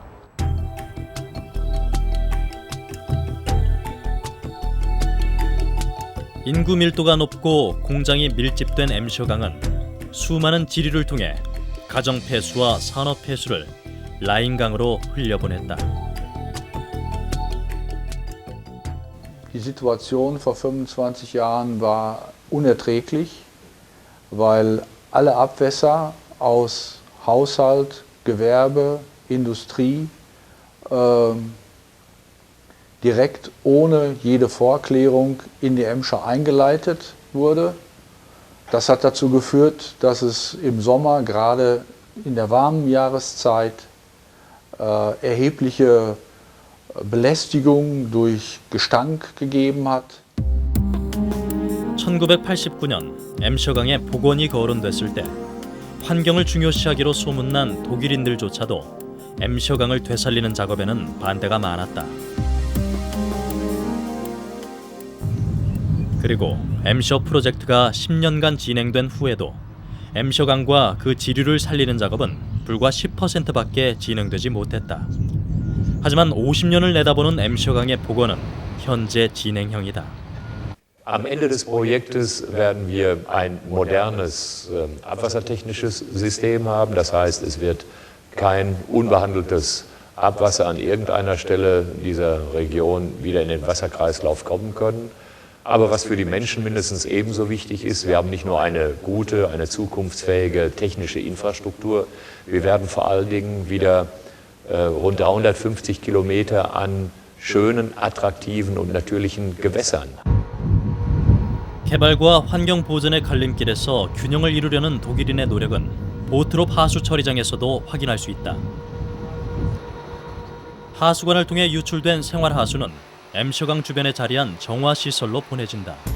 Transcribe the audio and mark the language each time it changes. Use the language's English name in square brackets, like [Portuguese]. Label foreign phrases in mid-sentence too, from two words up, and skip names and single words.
[Korean] 인구 밀도가 높고 공장이 밀집된 엠셔강은 수많은 지류를 통해 가정 폐수와 산업 폐수를 라인강으로 흘려보냈다. [German] Die Situation vor 25 Jahren war unerträglich, weil alle Abwässer aus Haushalt, Gewerbe, Industrie direkt ohne jede Vorklärung in die Emscher eingeleitet wurde. Das hat dazu geführt, dass es im Sommer, gerade in der warmen Jahreszeit, erhebliche Belästigung durch Gestank gegeben hat. [Korean] 1989년 엠셔강에 복원이 거론됐을 때 환경을 중요시하기로 소문난 독일인들조차도 엠셔강을 되살리는 작업에는 반대가 많았다. 그리고 엠셔 프로젝트가 10년간 진행된 후에도 엠셔강과 그 지류를 살리는 작업은 불과 10%밖에 진행되지 못했다. 하지만 50년을 내다보는 엠셔강의 복원은 현재 진행형이다. [German] Am Ende des Projektes werden wir ein modernes abwassertechnisches System haben. Das heißt, es wird kein unbehandeltes Abwasser an irgendeiner Stelle dieser Region wieder in den Wasserkreislauf kommen können. Aber was für die Menschen mindestens ebenso wichtig ist, wir haben nicht nur eine gute, eine zukunftsfähige technische Infrastruktur, wir werden vor allen Dingen wieder rund 350 Kilometer an schönen, attraktiven und natürlichen Gewässern. [Korean] 개발과 환경 보전의 갈림길에서 균형을 이루려는 독일인의 노력은 보트롭 하수 처리장에서도 확인할 수 있다. 하수관을 통해 유출된 생활 하수는 엠셔강 주변에 자리한 정화 시설로 보내진다.